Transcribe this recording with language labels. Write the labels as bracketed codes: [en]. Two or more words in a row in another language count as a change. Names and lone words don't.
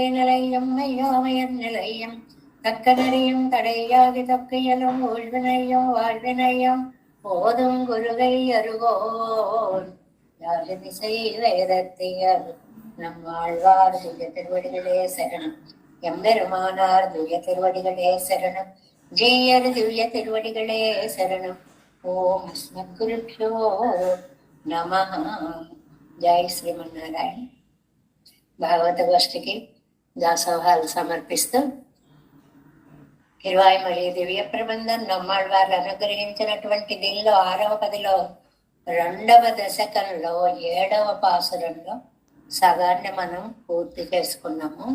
[ta] நிலையும் மையாமையன் நிலையும் தக்க நெறியும் தடையாகி தப்பியலும் ஊழ்வினையும் வாழ்வினையும் போதும் குருகை அருகோன் யாழ் திசை வேதத்தியர் நம் ஆழ்வார் துய திருவடிகளே சரணம் எம்பெருமானார் துய திருவடிகளே சரணம் ஜெயர் திவ்ய திருவடிகளே சரணம் [sa] ॐ अस्मद्गुरुभ्यो नमः. [te] జై శ్రీమన్నారాయణ. భాగవత గోష్ఠికి దాసోహాలు సమర్పిస్తూ కిరువాయిమలి దివ్య ప్రబంధం నమ్మాళ్వారు అనుగ్రహించినటువంటి దీనిలో 6వ పదిలో 2వ దశకంలో 7వ పాసురంలో సగాన్ని మనం పూర్తి చేసుకున్నాము.